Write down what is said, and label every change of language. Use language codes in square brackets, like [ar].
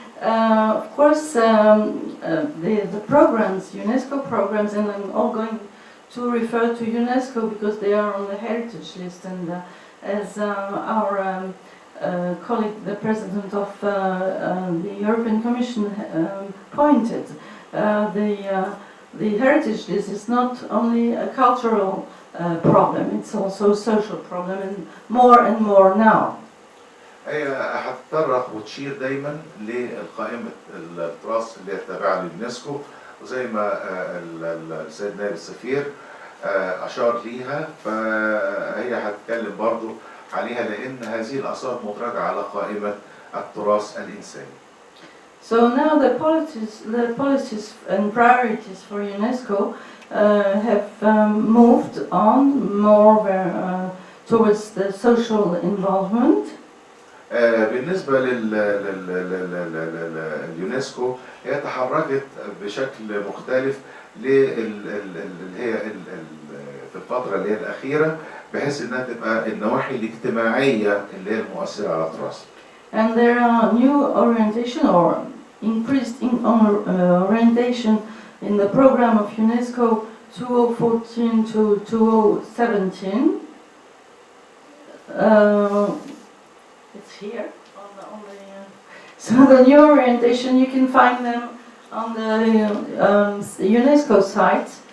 [en] Of course, the programs, UNESCO programs, and I'm all going to refer to UNESCO because they are on the heritage list, and as our colleague, the president of the European Commission, pointed, the heritage list is not only a cultural problem, it's also a social problem, and more now. [ar] هي هتطرق وتشير دايما لقائمة التراث اللي هي تابعة لليونسكو، وزي ما السيد نائب السفير أشار ليها، فهي هتتكلم برضو عليها لأن هذه الآثار مدرجة على قائمة التراث الإنساني. [en] So now the policies and priorities for UNESCO have moved on more towards the social involvement. [ar] بالنسبة لليونسكو هي تحركت بشكل مختلف اللي هي في الفترة اللي هي الأخيرة بحيث إنها تبقى النواحي الاجتماعية اللي هي المؤثرة على التراث. [en] And there are new orientation or increased orientation in the program of UNESCO 2014 to 2017. It's here on the so the new orientation, you can find them on the UNESCO site.